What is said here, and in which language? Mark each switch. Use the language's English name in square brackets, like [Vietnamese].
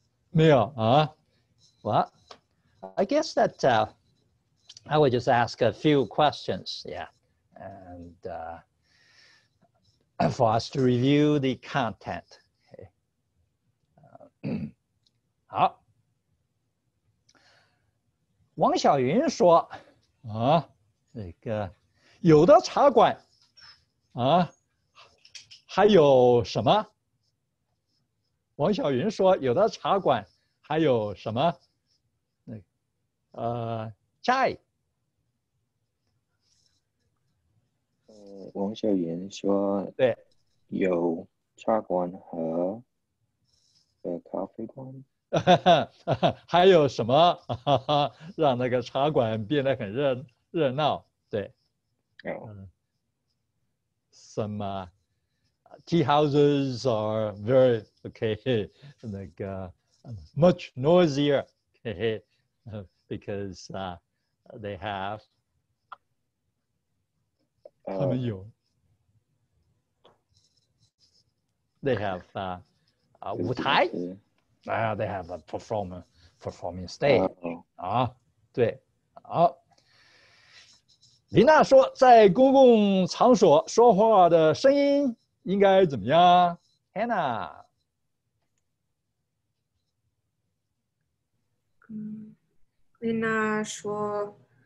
[Chinese] 没有啊 [English] Well, I guess that I would just ask a few questions, yeah, and for us to review the content. Okay. [Chinese] 好，王小云说啊，那个有的茶馆啊，还有什么？王小云说有的茶馆还有什么？ chai。王小云说，对，有茶馆和咖啡馆。还有什么让那个茶馆变得很热闹？ [English] 对，some tea houses are very okay, 那个 much noisier, because they have [Chinese] 他们有 [English] they have 舞台。 They have a performing stage. [Chinese] 啊，对，好。琳娜说，在公共场所说话的声音应该怎么样 ？Hannah。琳娜说，